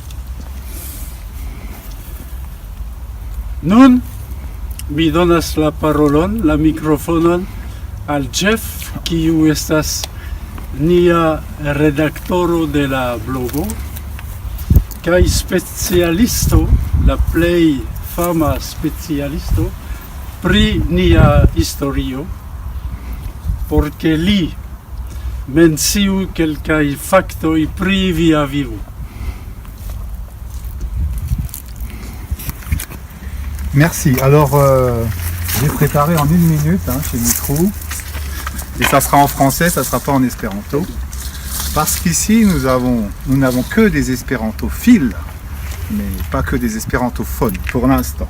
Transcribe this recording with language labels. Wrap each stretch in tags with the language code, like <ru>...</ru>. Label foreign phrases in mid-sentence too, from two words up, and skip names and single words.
<eo>Nun mi donas la parolon, la mikrofonon al Jeff, kiu estas nia redaktoro de la blogo kaj specialisto, la plej fama specialisto pri nia historio, por ke li menciu kelkaj faktoj pri via vivo.</eo> <fr>Merci. Alors, j'ai préparé en 1 minute chez Microu. Et ça sera en français, ça ne sera pas en espéranto. Parce qu'ici, nous n'avons que des espérantophiles, mais pas que des espérantophones pour l'instant.</fr>